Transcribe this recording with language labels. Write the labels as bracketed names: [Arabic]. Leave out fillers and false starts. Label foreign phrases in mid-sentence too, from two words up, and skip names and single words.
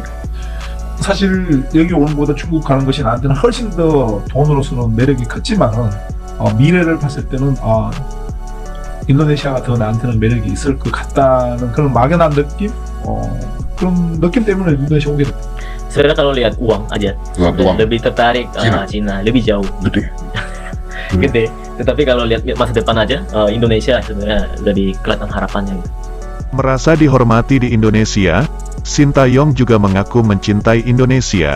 [Korean] 사실 여기 오는 것보다 중국 가는 것이 나한테는 훨씬 더 돈으로서는 매력이 컸지만은 미래를 봤을 때는 인도네시아가 더 나한테는 매력이 있을 것 같다는 그런 막연한 느낌? 그런 느낌 때문에 인도네시아 오게 됐다. [Indonesian] Sebenarnya kalau lihat uang aja, Lihat uang. lebih tertarik Cina. Cina, lebih jauh, Gede. gede. Tetapi kalau lihat masa depan aja, Indonesia sebenarnya lebih kelihatan harapannya. Merasa dihormati di Indonesia, Sintayong juga mengaku mencintai Indonesia.